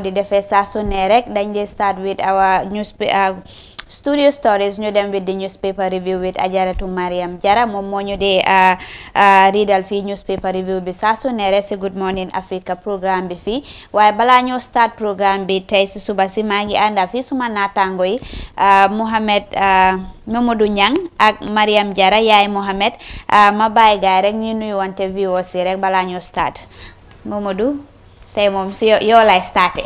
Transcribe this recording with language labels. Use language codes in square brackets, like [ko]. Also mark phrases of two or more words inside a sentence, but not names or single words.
[wo] di defee saa su ne rek dañ dee [en] start with our studio stories [wo] ñu dem [en] with the newspaper review [wo] with Ajaratu Mariam Jara moom moo ñu dee riidal fii newspaper review bi saa su ne rek si Good Morning Africa programme bi fii waaye balaa ñoo start programme bi tey si suba si maa ngi ànda fii suma naataango yi Mamadou Nyang ak Mariam Jara yaay Mohamed ma bàyyi gaay rek ñu nuyu wante viewers yi rek balaa ñoo start Mamadou tey moom si yow lay starté.